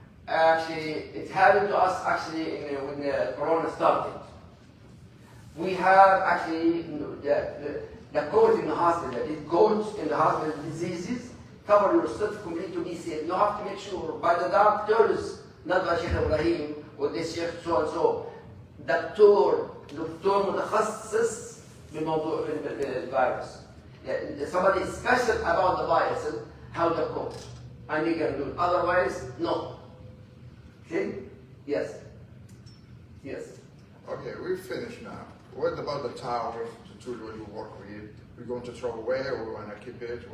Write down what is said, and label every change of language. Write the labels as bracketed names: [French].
[English] Actually, it happened to us when the Corona started. We have actually the codes in the hospital. It codes in the hospital diseases cover yourself completely to be safe. You have to make sure by the doctors, not by Sheikh Ibrahim or this Sheikh so and so. [Arabic] دكتور متخصص بموضوع الفيروس. [English] Somebody is special about the virus and how to cope. And you can do it. Otherwise, no. Okay? Yes. Yes. Okay, we've finished now. What about the towels, the children you work with? We're going to throw away or we want to keep it?